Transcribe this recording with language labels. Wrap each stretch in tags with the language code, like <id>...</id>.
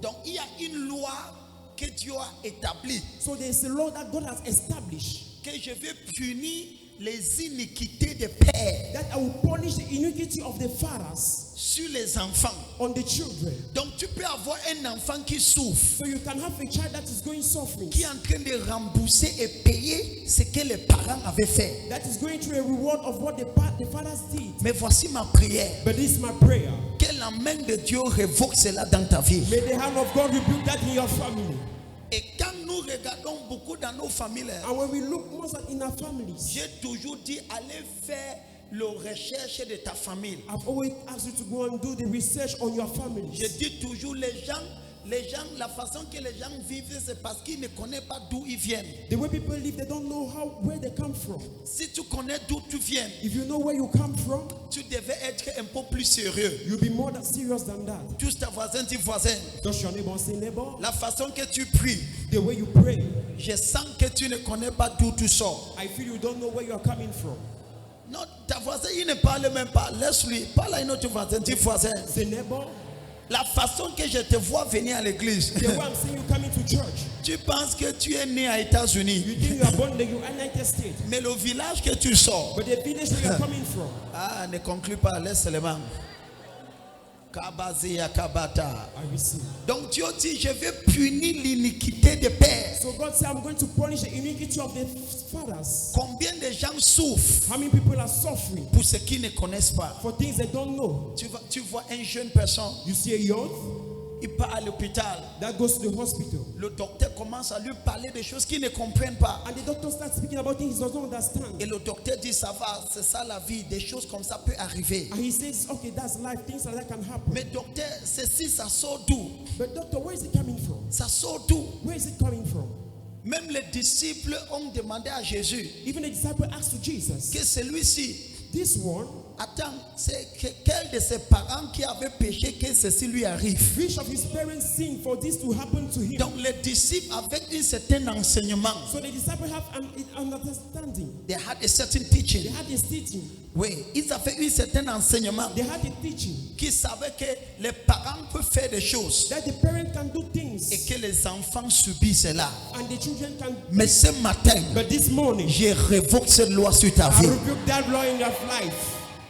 <fr>Donc il y a une loi que Dieu a établie,</fr> <en>So there is a law that God has established</en> <fr>que je vais punir les iniquités des pères</fr> <en>that I will punish the iniquity of the fathers</en> <fr>sur les enfants.</fr> <en>on the children.</en> <fr>Donc tu peux avoir un enfant qui souffre,</fr> <en>So you can have a child that is going suffering,</en> <fr>qui est en train de rembourser et payer ce que les parents avaient fait.</fr> <en>that is going through a reward of what the fathers did.</en> <fr>Mais voici ma prière.</fr> <en>But this is my prayer.</en> <fr>Que la main de Dieu révoque cela dans ta vie.</fr> <en>May the hand of God rebuke that in your family.</en> <fr>Et quand nous regardons beaucoup dans nos familles,</fr> <en>And when we look most at in our families,</en> <fr>j'ai toujours dit allez faire la recherche de ta famille.</fr> <en>I've always asked you to go and do the research on your</en> <fr>Je</fr> <en>families.</en> <fr>dis toujours les gens, la façon que les gens vivent, c'est parce qu'ils ne connaissent pas d'où ils viennent.</fr> <en>The way people live, they don't know where they come from.</en> <fr>Si tu connais d'où tu viens,</fr> <en>If you know where you come from,</en> <fr>tu devais être un peu plus sérieux.</fr> <en>you'll be more serious than that.</en> <fr>Tous ta voisin, dit voisin,</fr> <en>Touch your neighbor and say, neighbor,</en> <fr>la façon que tu pries,</fr> <en>the way you pray,</en> <fr>je sens que tu ne connais pas d'où tu sors.</fr> <en>I feel you don't know where you are coming from.</en> <fr>Non, ta voisin, il ne parle même pas. Laisse-lui. Parle à une autre voisin, dit voisin.</fr> <en>Say, neighbor,</en> <fr>La façon que je te vois venir à l'église,</fr> <en>the way I'm seeing you coming to church,</en> <fr>tu penses que tu es né aux États-Unis,</fr> <en>you think you are born in the United States,</en> <fr>mais le village que tu sors,</fr> <en>but the village where you are coming from,</en> <fr>ah, ne conclue pas, laisse seulement. Kabazi Yakabata.</fr> <en>I receive.</en> <fr>Donc Dieu dit, je vais punir l'iniquité des pères.</fr> <en>So God said, I'm going to punish the iniquity of the fathers.</en> <fr>Combien de gens souffrent</fr> <en>How many people are suffering</en> <fr>pour ceux qui ne connaissent pas?</fr> <en>for things they don't know?</en> <fr>Tu vois une jeune personne,</fr> <en>You see a youth</en> <fr>il part à l'hôpital.</fr> <en>that goes to the hospital,</en> <fr>Le docteur commence à lui parler de choses qu'il ne comprennent pas.</fr> <en>and the doctor starts speaking about things he doesn't understand.</en> <fr>Et le docteur dit, ça va, c'est ça la vie, des choses comme ça peuvent arriver.</fr> <en>And he says, okay, that's life, things like that can happen.</en> <fr>Mais docteur, ceci, ça sort d'où?</fr> <en>But doctor, where is it coming from?</en> <fr>Ça sort d'où?</fr> <en>Where is it coming from?</en> <fr>Même les disciples ont demandé à Jésus</fr> <en>Even the disciple asked to Jesus,</en> <fr>que celui-ci,</fr> <en>this one,</en> <fr>attends, c'est quel de ses parents qui avait péché que ceci lui arrive?</fr> <en>which of his parents sinned for this to happen to him?</en> <fr>Donc les disciples avec un certain enseignement,</fr> <en>So the disciples have an understanding. they had a certain They teaching. had a teaching.</en> <fr>Oui, ils avaient un certain enseignement</fr> <en>They had a teaching</en> <fr>qui savait que les parents peuvent faire des choses</fr> <en>that the parent can do</en> <fr>et</fr> <en>things</en> <fr>que les enfants subissent cela.</fr> <en>and the children can.</en> <fr>Mais ce matin,</fr> <en>But this morning,</en> <fr>je révoque cette loi sur ta</fr> <en>I</en> <fr>vie.</fr> <en>rebuke that law in your life.</en>